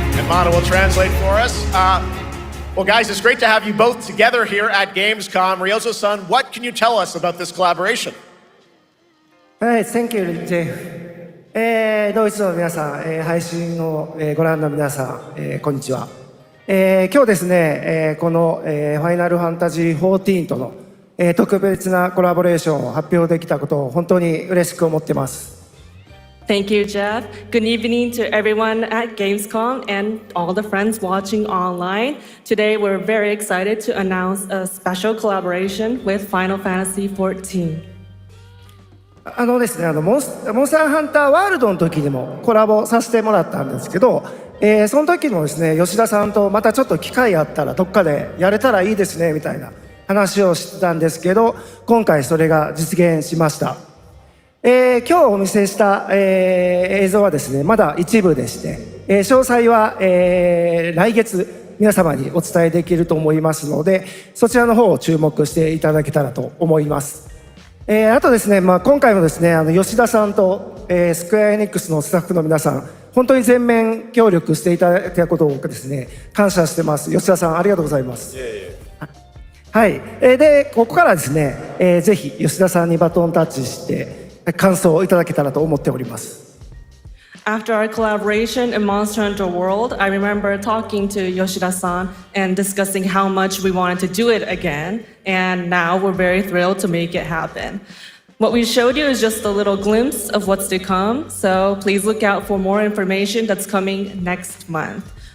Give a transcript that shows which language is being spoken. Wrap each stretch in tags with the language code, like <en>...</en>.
<en>Mana will translate for us. Well, guys, it's great to have you both together here at Gamescom. Ryozo-san, what can you tell us about this collaboration? Thank you, Jay.</en> <ja>ドイツの皆さん、配信をご覧の皆さん、こんにちは。今日ですね、このファイナルファンタジー14との特別なコラボレーションを発表できたことを本当に嬉しく思っています。</ja> <en>Thank you, Jeff. Good evening to everyone at Gamescom and all the friends watching online. Today, we're very excited to announce a special collaboration with Final Fantasy XIV.</en> <ja>ですね、モンスターハンターワールドの時にもコラボさせてもらったんですけど、その時もですね、吉田さんとまたちょっと機会あったらどっかでやれたらいいですねみたいな話をしてたんですけど、今回それが実現しました。今日お見せした、映像はですね、まだ一部でして、詳細は、来月皆様にお伝えできると思いますので、そちらの方を注目していただけたらと思います。あとですね、今回もですね、吉田さんと、スクエアエニックスのスタッフの皆さん、本当に全面協力していただいたことをですね、感謝してます。吉田さん、ありがとうございます。はい。で、ここからですね、ぜひ吉田さんにバトンタッチして、感想をいただけたらと思っております。</ja> <en>After our collaboration in Monster Hunter World, I remember talking to Yoshida-san and discussing how much we wanted to do it again, and now we're very thrilled to make it happen. What we showed you is just a little glimpse of what's to come, so please look out for more information that's coming next month.</en>